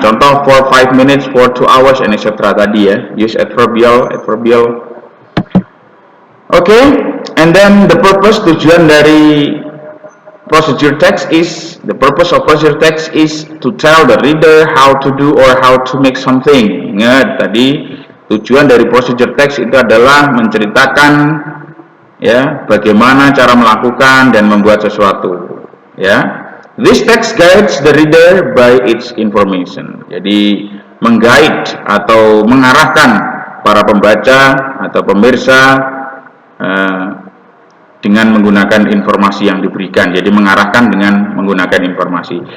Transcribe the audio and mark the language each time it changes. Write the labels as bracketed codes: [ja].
[en] Contoh, for 5 minutes, for 2 hours, and etc. [id] tadi, ya. [en] Use adverbial. Okay, and then the purpose, [id] tujuan dari procedure text [en] is, the purpose of procedure text is to tell the reader how to do or how to make something. [id] Ingat tadi, tujuan dari procedure text itu adalah menceritakan, ya, bagaimana cara melakukan dan membuat sesuatu, ya. [en] This text guides the reader by its information. [id] Jadi mengguide atau mengarahkan para pembaca atau pemirsa dengan menggunakan informasi yang diberikan. Jadi mengarahkan dengan menggunakan informasi.